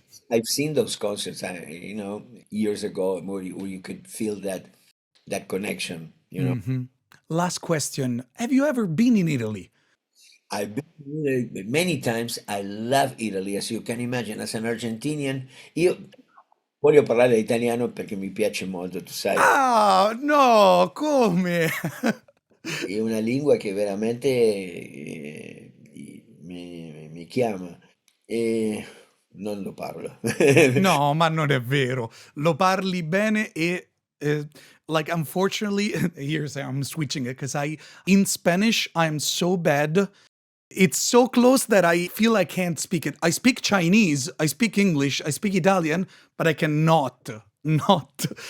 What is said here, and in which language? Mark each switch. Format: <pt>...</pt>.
<en>I've seen those concerts, years ago, where you could feel that connection. Last question. Have you ever been in Italy? I've been there many times. I love Italy, as you can imagine. As an Argentinian,</en> <it>io voglio parlare italiano perché mi piace molto, tu sai. Ah, no, come? È una lingua che veramente mi chiama e non lo parlo. No, ma non è vero. Lo parli bene e</it> <en>like unfortunately here's I'm switching it because in Spanish I'm so bad. It's so close that I feel I can't speak it. I speak Chinese, I speak English, I speak Italian, but I cannot not.</en>